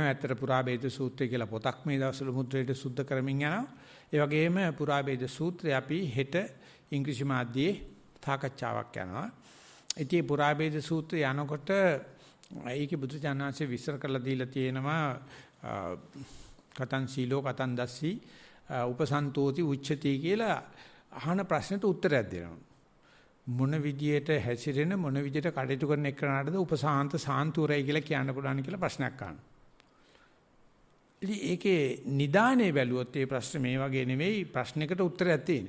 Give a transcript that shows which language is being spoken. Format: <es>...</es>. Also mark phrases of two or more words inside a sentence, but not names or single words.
<si>ඇත්තට පුරාභේද සූත්‍රය කියලා පොතක් මේ දවස්වල මුද්‍රණයට සුද්ධ කරමින් යනවා. ඒ වගේම පුරාභේද සූත්‍රය අපි හෙට ඉංග්‍රීසි මාධ්‍යයේ සාකච්ඡාවක් යනවා. ඉතින් පුරාභේද සූත්‍රය යනකොට ඒකේ බුදුචානන්සේ විස්තර කරලා දීලා තියෙනවා</si> <pi>කතං සීලෝ කතං දස්සී උපසන්තෝති උච්චති</pi> <si>කියලා අහන ප්‍රශ්නට උත්තරයක් දෙනවා. මොන විදියට හැසිරෙන මොන විදියට කටයුතු කරන එක්කනටද උපසාන්ත සාන්තුරයි කියලා කියන්න පුළුවන් කියලා ප්‍රශ්නයක් අහනවා. ඉතින් ඒකේ නිදානේ බැලුවොත් ඒ ප්‍රශ්නේ මේ වගේ නෙවෙයි ප්‍රශ්නයකට උත්තරයක් තියෙන්නේ.</si>